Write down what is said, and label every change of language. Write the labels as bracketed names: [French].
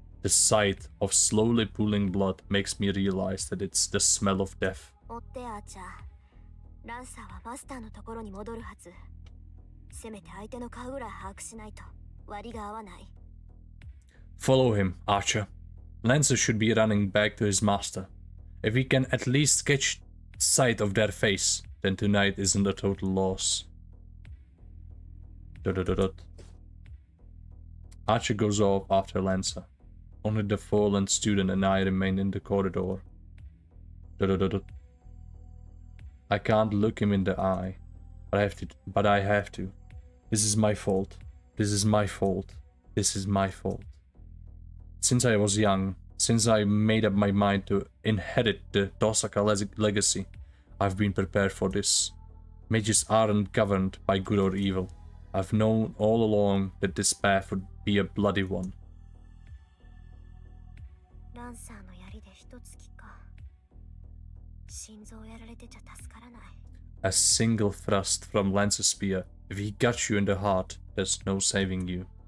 [English] The sight of slowly pooling blood makes me realize that it's the smell of death. [Japanese] 追ってアーチャー。ランサーはマスターのところに戻るはず。せめて相手の顔ぐらい把握しないと割りが合わない。 [English] Follow him, Archer. Lancer should be running back to his master. If we can at least catch sight of their face, then tonight isn't a total loss. Archer goes off after Lancer. Only the fallen student and I remain in the corridor. I can't look him in the eye, but I have to. This is my fault. This is my fault. This is my fault. Since I was young, since I made up my mind to inherit the Tosaka legacy, I've been prepared for this. Mages aren't governed by good or evil. I've known all along that this path would be a bloody one. [Japanese] ランサーの槍で一突きか。心臓やられてちゃ助からない。 [English] A single thrust from Lancer's spear. If he got you in the heart, there's no saving you.